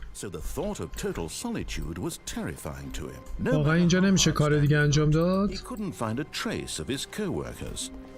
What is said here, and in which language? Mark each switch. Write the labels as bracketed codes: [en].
[en] So the thought of total solitude was terrifying to him. [fa] واقعا اینجا نمیشه کار دیگه انجام داد. [en] He couldn't find a trace of his co-workers.